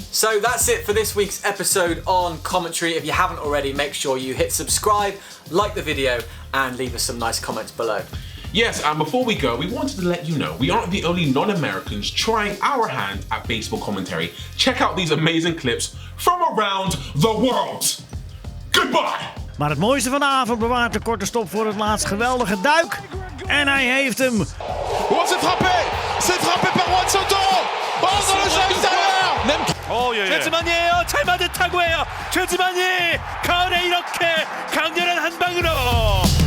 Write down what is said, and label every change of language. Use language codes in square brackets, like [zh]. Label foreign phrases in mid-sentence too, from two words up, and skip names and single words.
[en] So that's it for this week's episode on commentary. If you haven't already, make sure you hit subscribe, like the video, and leave us some nice comments below. Yes, and before we go, we wanted to let you know we aren't the only non-Americans trying our hand at baseball commentary. Check out these amazing clips from around the world. Goodbye! [nl] Maar het mooiste van de avond bewaart de korte stop voor het laatst. Geweldige duik. En hij heeft hem. [fr] Oh, c'est frappé! C'est frappé par Juan Soto! Oh, dans le champ extérieur! [ko] 최지만이 잘 맞은 타구예요. 최지만이 가을에 이렇게 강렬한 한 방으로